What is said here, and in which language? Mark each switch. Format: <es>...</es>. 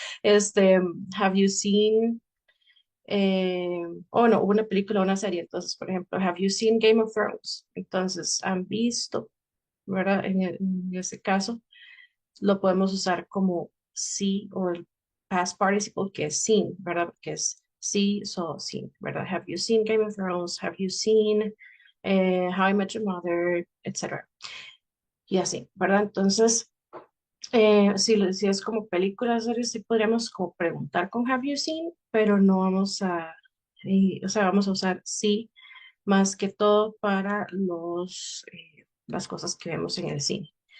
<es>Este,</es> <en>have you seen</en> <es>no, hubo una película o una serie, entonces, por ejemplo,</es> <en>have you seen Game of Thrones?</en> <es>Entonces, han visto, ¿verdad? En ese caso, lo podemos usar como sí o el past participle que es seen, ¿verdad? Que es sí,</es> <en>so seen,</en> <es>¿verdad?</es> <en>Have you seen Game of Thrones? Have you seen How I Met Your Mother?</en> <es>Etcétera. Y así, ¿verdad? Entonces, si es como películas, series, sí podríamos como preguntar con</es> <en>Have you seen,</en> <es>pero no vamos a, o sea, vamos a usar sí más que todo para las cosas que vemos en el cine.</es>